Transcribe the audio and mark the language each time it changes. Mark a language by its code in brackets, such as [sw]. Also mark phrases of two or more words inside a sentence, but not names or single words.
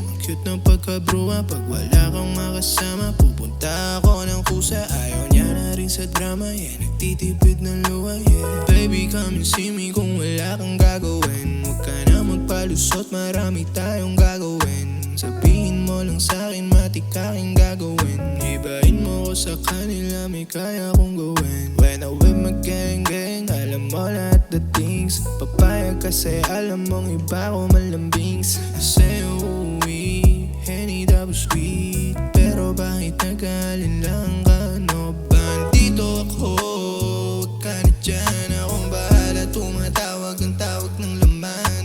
[tl] cute ng pagkabruwa. Pag wala kang makasama, pupunta ako ng kusa. Ayaw niya na rin sa drama, yeah, nagtitipid ng luha, yeah. [en] Baby, come and see me [tl] kung wala kang gagawin. Huwag ka na magpalusot, marami tayong gagawin. Sabihin mo lang sa'kin, matikaking gagawin. Ibahin mo ko sa kanila, may kaya kong gawin. [en] When I with my gang, [tl] alam mo lahat [en] the things. [tl] Papayag kasi alam mong iba ko malambings. Sa'yo uuwi, Henny tapos sweet. Pero bakit nag-aalinlang ka? Ano ba? Dito ako, huwag ka na dyan. Akong bahala, tumatawag ang tawag ng laman.